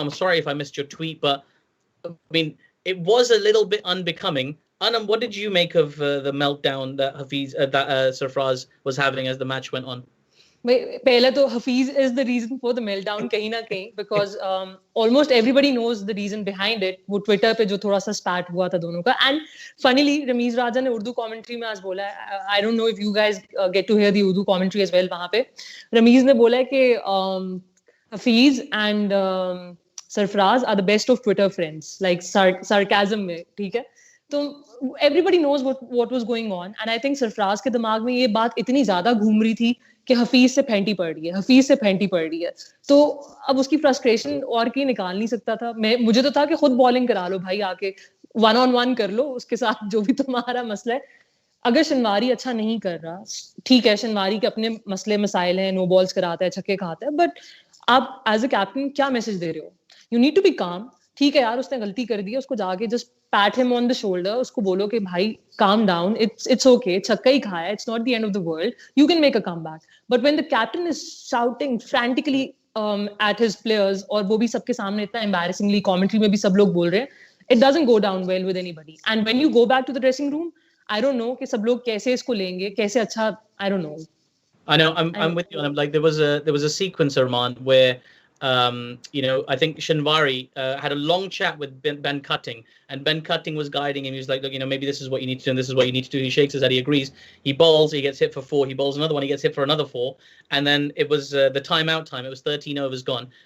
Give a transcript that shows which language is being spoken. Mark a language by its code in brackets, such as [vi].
[en] I'm sorry if I missed your tweet, but I mean, it was a little bit unbecoming. Anam, what did you make of the meltdown that Sarfraz was having as the match went on? [hi] Pehla to [en] Hafiz is the reason for the meltdown [hi] kahin na kahin, [en] because almost everybody knows the reason behind it. [hi] वो Twitter पे जो थोड़ा सा spat हुआ था दोनों का. [en] And funnily, [hi] Ramiz Raja ने Urdu commentary में आज बोला है. [en] I don't know if you guys get to hear the Urdu commentary as well [hi] वहाँ पे. [en] Ramiz [hi] ने बोला है कि [en] Hafiz and Sarfraz are the best of Twitter friends, like sarcasm [hi] में, ठीक है? तो [en] everybody knows what was going on, and I think [hi] Sarfraz के दिमाग में ये बात इतनी ज्यादा घूम रही थी कि हफीज से फेंटी पड़ रही है, तो अब उसकी फ्रस्ट्रेशन और की निकाल नहीं सकता था. मुझे तो था कि खुद बॉलिंग करा लो भाई, आके 1-on-1 कर लो उसके साथ, जो भी तुम्हारा मसला है. अगर शनवारी अच्छा नहीं कर रहा, ठीक है, शनवारी के अपने मसले मसाइल हैं, नो बॉल्स कराता है, छक्के खाता है, बट आप एज अ कैप्टन क्या मैसेज दे रहे हो? [en] You need to be calm. [hi] ठीक है यार, उसने गलती कर दी है, उसको जाके [en] just pat him on the shoulder, [hi] उसको बोलो कि भाई [en] calm down, it's okay, [hi] छक्का ही खाया, [en] It's not the end of the world, you can make a comeback. But when the captain is shouting frantically at his players, [hi] और वो भी सबके सामने इतना एम्बैरेसिंगली, कमेंट्री में भी सब लोग बोल रहे हैं, [en] It doesn't go down well with anybody. And when you go back to the dressing room, I don't know [hi] कि सब लोग कैसे इसको लेंगे, कैसे अच्छा, [en] I don't know. I know, I'm with you. I'm like, there was a sequence, Armaan, where I think Shinwari had a long chat with Ben Cutting, and Ben Cutting was guiding him. He was like, look, maybe this is what you need to do, and this is what you need to do. He shakes his head, he agrees. He bowls, he gets hit for 4. He bowls another one, he gets hit for another 4. And then it was the timeout time. It was 13 overs gone.